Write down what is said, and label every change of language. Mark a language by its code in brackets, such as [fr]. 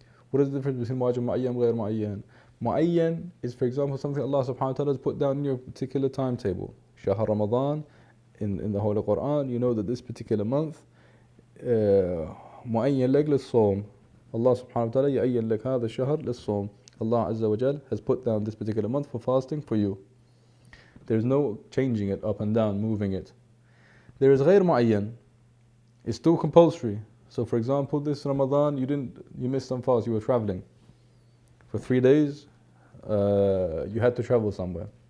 [en] What is the difference between واجب معين and غير معين? معين is, for example, something Allah subhanahu wa ta'ala has put down in your particular timetable. شهر Ramadan, in the Holy Quran, you know that this particular month [ar] معين لك للصوم. Allah subhanahu wa ta'ala يعين لك هذا الشهر للصوم. [en] Allah Azza wa Jal has put down this particular month for fasting for you. There's no changing it up and down, moving it. There is غير معين. It's still compulsory. So for example, this Ramadan, you missed some fast, you were traveling. For 3 days, you had to travel somewhere.